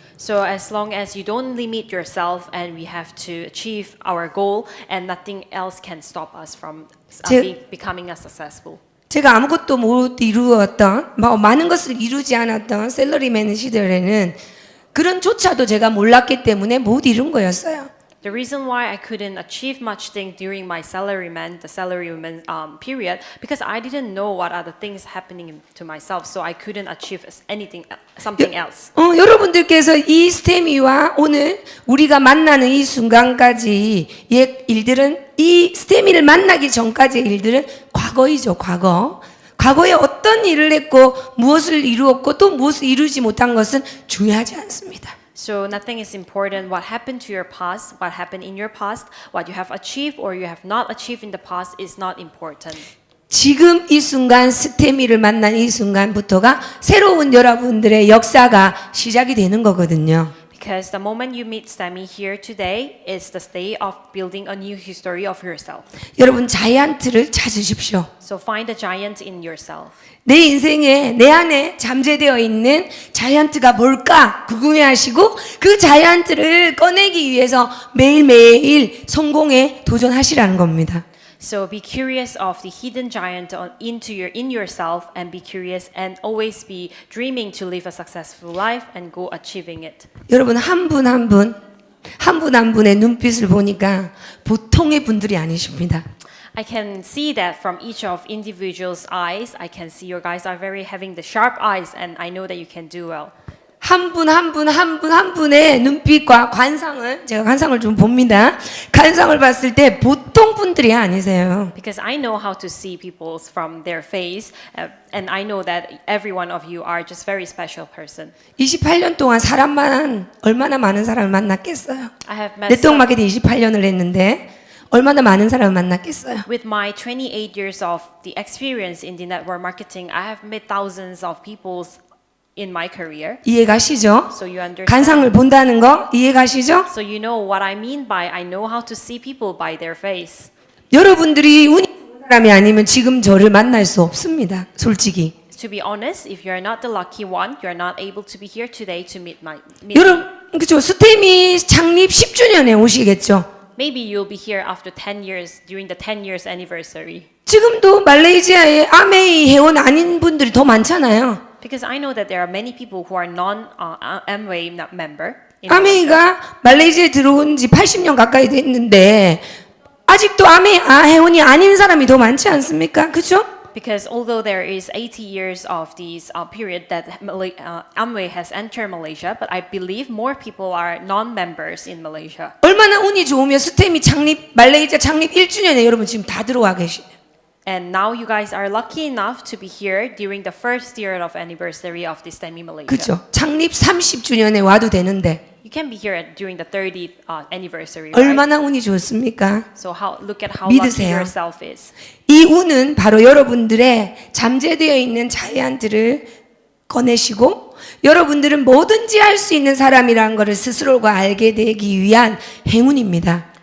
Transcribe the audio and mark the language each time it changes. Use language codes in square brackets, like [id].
[en] So as long as you don't limit yourself and we have to achieve our goal and nothing else can stop us from becoming a successful. [ko] 제가 아무것도 못 이루었던, 많은 것을 이루지 않았던 셀러리맨 시절에는 그런 조차도 제가 몰랐기 때문에 못 이룬 거였어요. [en] The reason why I couldn't achieve much things during my the salaryman period, because I didn't know what are the things happening to myself, so I couldn't achieve something else. [ko] 여러분들께서 이 스테미와 오늘 우리가 만나는 이 순간까지 일들은 이 스테미를 만나기 전까지의 일들은 과거이죠, 과거. 과거에 어떤 일을 했고 무엇을 이루었고 또 무엇을 이루지 못한 것은 중요하지 않습니다. [en] So nothing is important. What happened to your past, what happened in your past, what you have achieved or you have not achieved in the past is not important. [ko] 지금 이 순간 스테미를 만난 이 순간부터가 새로운 여러분들의 역사가 시작이 되는 거거든요. [en] Because the moment you meet Stemey here today is the day of building a new history of yourself. [ko] 여러분 자이언트를 찾으십시오. [en] So find a giant in yourself. [ko] 내 인생에 내 안에 잠재되어 있는 자이언트가 뭘까 궁금해하시고 그 자이언트를 꺼내기 위해서 매일매일 성공에 도전하시라는 겁니다. [en] So be curious of the hidden giant in yourself and be curious and always be dreaming to live a successful life and go achieving it. [ko] 여러분 한 분 한 분의 눈빛을 보니까 보통의 분들이 아니십니다. [en] I can see that from each of individuals' eyes. I can see your guys are having the sharp eyes and I know that you can do well. [ko] 한 분의 눈빛과 관상을 제가 관상을 좀 봅니다. 관상을 봤을 때 보통 분들이 아니세요. [en] Because I know how to see people from their face and I know that every one of you are just very special person. [ko] 28년 동안 얼마나 많은 사람을 만났겠어요. [en] I have met [ko] 네트워크 마케팅 28년을 했는데 얼마나 많은 사람을 만났겠어요. [en] With my 28 years of the experience in the network marketing, I have met thousands of people in my career. [ko] 이해가시죠? [en] So you understand. [ko] 관상을 본다는 거 이해가시죠? [en] So you know what I mean by I know how to see people by their face. [ko] 여러분들이 운이 좋은 사람이 아니면 지금 저를 만날 수 없습니다. 솔직히. [en] To be honest, if you're not the lucky one, you're not able to be here today to meet me. [ko] 여러분, 그죠? 스테미 창립 10주년에 오시겠죠? [en] Maybe you'll be here after 10 years during the 10 years anniversary. [ko] 지금도 말레이시아에 아메이 회원 아닌 분들이 더 많잖아요. [en] Because I know that there are many people who are non-Amway member. [ko] 아메이가 말레이시아에 들어온 지 80년 가까이 됐는데 아직도 회원이 아닌 사람이 더 많지 않습니까? 그죠? [en] Because although there is 80 years of this period that Amway has entered Malaysia, but I believe more people are non-members in Malaysia. [ko] 얼마나 운이 좋으면 스테미 말레이시아 창립 1주년에 여러분 지금 다 들어와 계시네요. [en] And now you guys are lucky enough to be here during the first year of anniversary of the Stemey Malaysia. [ko] 그죠? 창립 30주년에 와도 되는데 [en] You can be here during the 30th anniversary, right? [ko] 얼마나 운이 좋습니까? [en] So look at how lucky [ko] 믿으세요. [en] yourself is. [ko] 이 운은 바로 여러분들의 잠재되어 있는 자이언트를 꺼내시고 여러분들은 뭐든지 할 수 있는 사람이라는 것을 스스로가 알게 되기 위한 행운입니다.